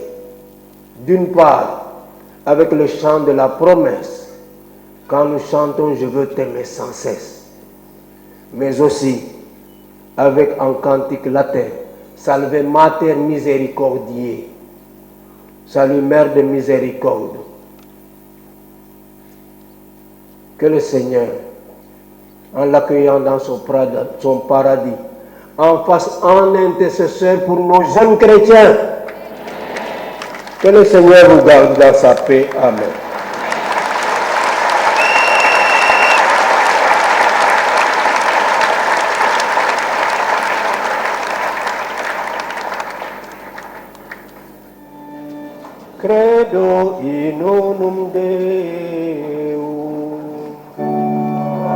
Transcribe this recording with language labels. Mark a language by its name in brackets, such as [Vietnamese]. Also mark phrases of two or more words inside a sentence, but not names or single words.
[French] D'une part, avec le chant de la promesse, quand nous chantons « Je veux t'aimer sans cesse », mais aussi avec un cantique latin, [Latin] Salve Mater Misericordiae, [French] Salut Mère de miséricorde. Que le Seigneur, en l'accueillant dans son paradis, en fasse un intercesseur pour nos jeunes chrétiens. Que le Seigneur vous garde dans sa paix. [Latin] Amen. Credo in unum Deum.